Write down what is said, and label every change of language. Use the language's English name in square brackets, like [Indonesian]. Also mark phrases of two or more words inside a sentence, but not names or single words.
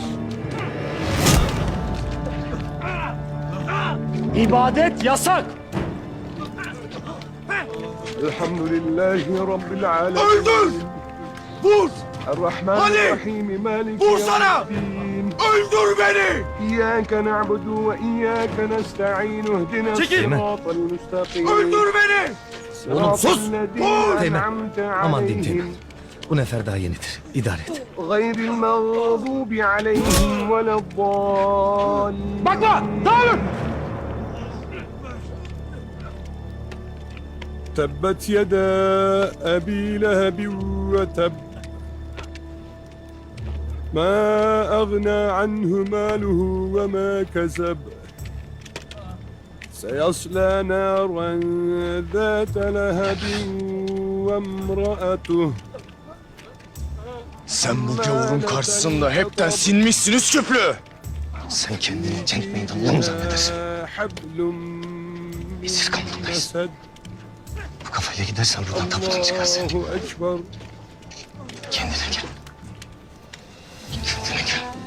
[Turkish] İbadet yasak! [Arabic] الحمد لله رب العالمين. [Turkish] Öldür! Vur! [Arabic] الرحمن الرحيم مالك [Turkish] Vursana! [Arabic] يوم الدين. [Turkish] Öldür beni! [Arabic] إياك نعبد وإياك نستعين اهدنا [Turkish] Çekil! [Arabic] الصراط المستقيم [Turkish] Öldür beni! [Arabic] صراط [Turkish] sus! [Arabic] الذين [Turkish] Vur! [Arabic] أنعمت [Turkish] Aman diyeyim [Arabic] عليهم [Turkish] Bu nefer daha yenidir. İdare et. [Arabic] غير المغضوب عليهم ولا الضالين. [Turkish] Bakma! Dağılın! [Arabic] تبت يدا أبي لهب وتب ما أغنى عنه ماله وما كسب سيصلى نارا ذات لهب وامرأته. [Turkish] Sen bu gavurun karşısında hepten sinmişsin Üsküplü. Sen kendini cenk meydanında mı zannedersin? Esir kampındayız. Bu kafayla gidersen buradan tabutun çıkar seni. [Arabic] الله أكبر. [Turkish] Kendine gel. Kendine gel.